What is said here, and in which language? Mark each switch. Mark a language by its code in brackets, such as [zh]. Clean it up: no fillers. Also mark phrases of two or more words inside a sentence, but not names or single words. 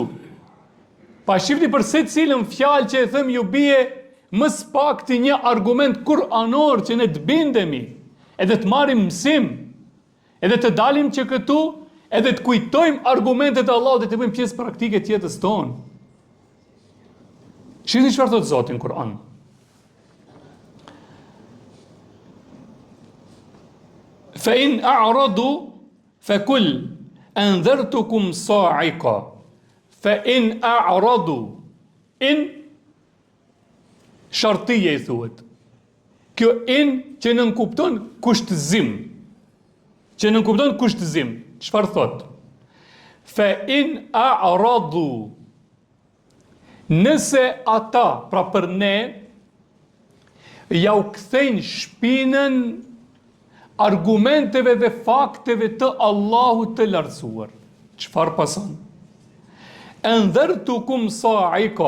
[sq] Pa shifni për secilën fjalë që e them ju bie më spakti një argument kuranor që ne të bindemi, edhe të marrim mësim, edhe të dalim që këtu, edhe të kujtojmë argumentet e Allahut dhe të bëjmë pjesë praktike të jetës tonë. Shihni çfarë thotë Zoti në Kur'an. [ar] فإن أعرضوا فقل أنذرتكم صاعقة. فإن أعرضوا, [sq] in shartije i thuhet. Kjo in që nënkupton kushtëzim. Që nënkupton kushtëzim. Çfarë thot? [ar] فإن أعرضوا. [sq] Nëse ata, pra për ne, ja u kthejnë shpinën argumenteve dhe fakteve të Allahut të lartësuar. Çfarë pason? [ar] أنذرتكم صاعقة.